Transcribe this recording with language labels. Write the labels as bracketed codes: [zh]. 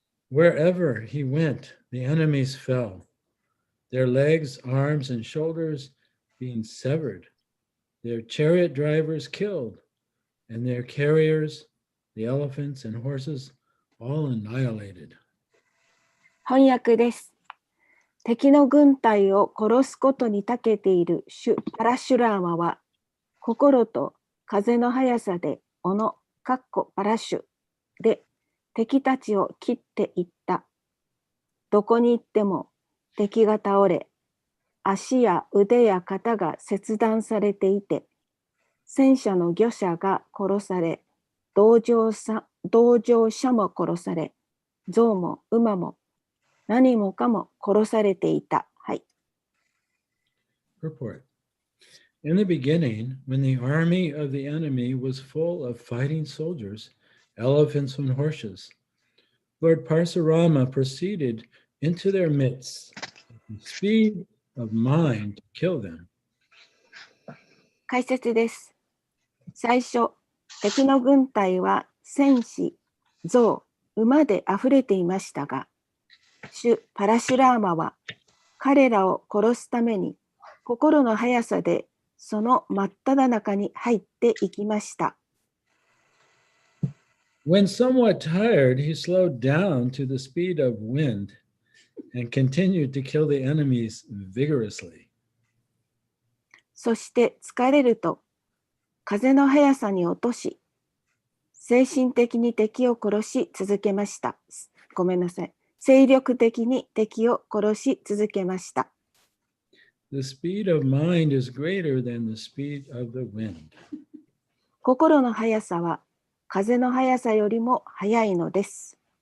[en] Wherever he went, the enemies fell, their legs, arms, and shoulders being severed, their chariot drivers killed, and their carriers, the elephants and horses, all annihilated. [ja] 翻訳です。敵の軍隊を殺すことに長けている主パラシュラーマは、心と風の速さで斧、パラシュで敵たちを切っていった。どこに行っても敵が倒れ、足や腕や肩が切断されていて、戦車の御者が殺され、同乗者も殺され、象も馬も何もかも殺されていた。はい。 [en] Purport. In the beginning, when the army of the enemy was full of fighting soldiers, elephants and horses, Lord Parsurama proceeded into their midst with the speed of mind to kill them. [ja] 解説です。最初、敵の軍隊は戦士、象、馬であふれていましたが、主パラシュラーマは彼らを殺すために心の速さでその真っ只中に入っていきました。 [en] When somewhat tired, he slowed down to the speed of wind and continued to kill the enemies vigorously. [ja] そして疲れると風の速さに落とし、精神的に敵を殺し続けました。ごめんなさい。精力的に敵を殺し続けました。 [en] The speed of mind is greater than the speed of the wind. [ja] 心の速さは風の速さよりも速いのです。